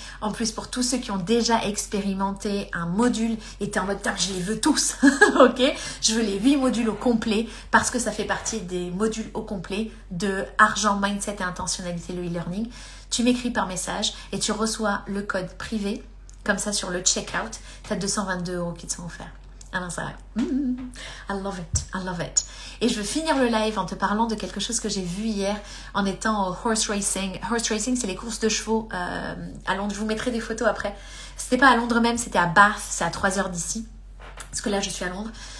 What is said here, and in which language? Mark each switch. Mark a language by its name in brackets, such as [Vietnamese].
[French] En plus, pour tous ceux qui ont déjà expérimenté un module, et t'es en mode, je les veux tous. Ok. Je veux les 8 modules au complet parce que ça fait partie des modules au complet de argent, mindset et intentionnalité, le e-learning. Tu m'écris par message et tu reçois le code privé. Comme ça, sur le checkout, tu as 222 € qui te sont offerts. Alors ça, [English] I love it, I love it. [French] Et je veux finir le live en te parlant de quelque chose que j'ai vu hier en étant au horse racing. Horse racing, c'est les courses de chevaux à Londres. Je vous mettrai des photos après. C'était pas à Londres même, c'était à Bath, c'est à 3 heures d'ici. Parce que là, je suis à Londres.